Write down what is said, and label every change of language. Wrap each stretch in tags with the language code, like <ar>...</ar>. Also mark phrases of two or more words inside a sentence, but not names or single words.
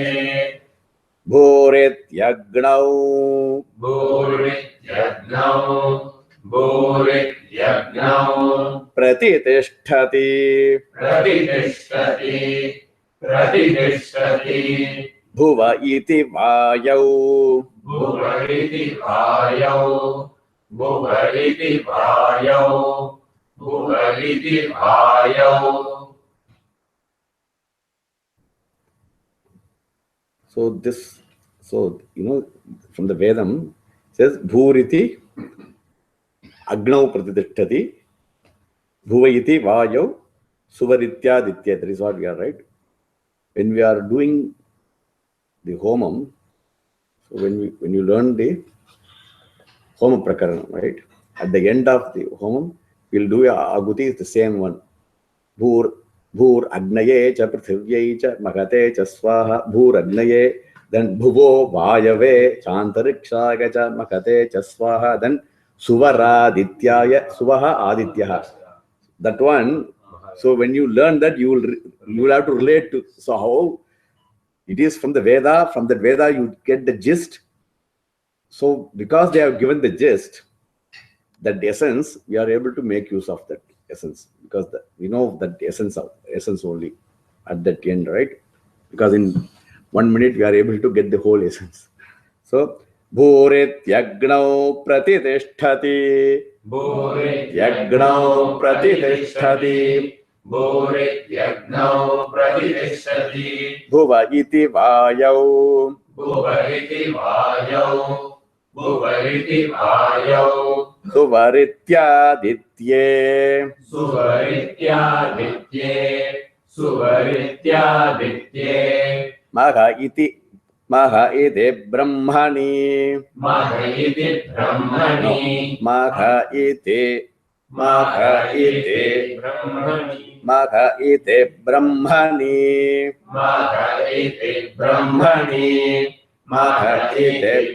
<sa>भूरित् यग्नौ. भूरित् यग्नौ. भूरित् यग्नौ. प्रतितिष्ठति. प्रतितिष्ठति। प्रतितिष्ठति. भुव इति वायौ. भुव इति वायौ। भुव इति वायौ. भुव इति वायौ.</sa> <en>So from the Vedam says</en> <sa>भूरिति अग्नौ प्रतितिष्ठति भुवयिति वायौ सुवरित्य दित्य.</sa> <en>That is what we are, right? When we are doing the Homam, so when you learn the</en> <sa>होम प्रकरण,</sa> <en>right? At the end of the Homam, we'll do a Aguti, is the same one.</en> <sa>भूर् अग्नये च पृथिव्यै च महते च स्वाहा भूर् अग्नये. Then भुवो वायवे चान्तरिक्षाय च महते च स्वाहा. Then सुवरादित्याय सुवाहा आदित्याहा.</sa> <en>That one. So when you learn that, you will have to relate to. So how it is from the Veda. From the Veda you get the gist. So because they have given the gist, that essence, we are able to make use of that essence, because we know that essence only at that end, right? Because in 1 minute we are able to get the whole essence.</en> <sa>So भूरित् यग्नौ प्रतितिष्ठति. भूरित् यग्नौ प्रतितिष्ठति. भूरित् यग्नौ प्रतितिष्ठति. भुव इति वायौ. भुव इति वायौ। भुव इति वायौ. सुवरित्यादित्ये. सुवरित्यादित्ये। सुवरित्यादित्ये. महा इति ब्रह्मणि. महा इति ब्रह्मणि. महा इति महा इति ब्रह्मणि. महा इति ब्रह्मणि महा इति ब्रह्मणि. महा इति</sa>